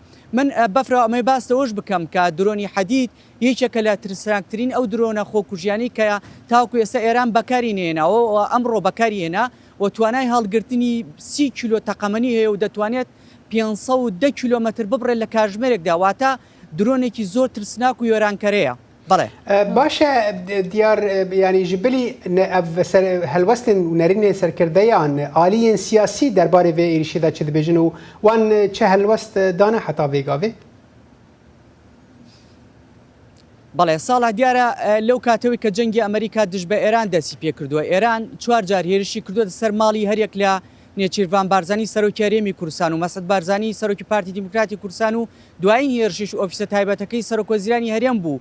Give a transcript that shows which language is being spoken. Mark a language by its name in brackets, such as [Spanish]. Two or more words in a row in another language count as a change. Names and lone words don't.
[Central Kurdish] من بەفرەوە ئەمەی باستەوەش بکەم کە درۆنی حەدید یەکێکە لە ترسناکترین ئەو درۆنە خۆکوژیانی کە تاوکو ئێستا ئێران بەکاری نێناوە و ئەمڕۆ بەکاری هێنا و توانای هەڵگرتنی 30 کیلۆ تەقەمەنی هەیە و دەتوانێت 510 کیلۆمەتر ببڕێت لە کاتژمێرێکدا، واتە درۆنێکی زۆر ترسناک و یۆرانکەرەیە. [Kurdish] باشە دیار ینی ژبلی هەلوەستن و نەرینێ سەرکردەیان ئالیین سیاسی دەربارەی vê êrişî çi dibêjin û wan çi helwest dane heta vê gavê؟ [Central Kurdish] بەڵێ ساڵە دیارە لەو کاتەوەی کە جەنگی ئەمریکا دژ بە ئێران دەستی پێ کردووە، ئێران 4 جار هێرشی کردووە سەر ماڵی هەرێک لە نێچیروان بارزانی سەرۆکی هەرێمی کوردستان و مەسعود بارزانی سەرۆکی پارتی دیموکراتی کوردستان و دوایین هێرشیش ئۆفیسە تایبەتەکەی سەرۆکوەزیرانی هەرێم بوو.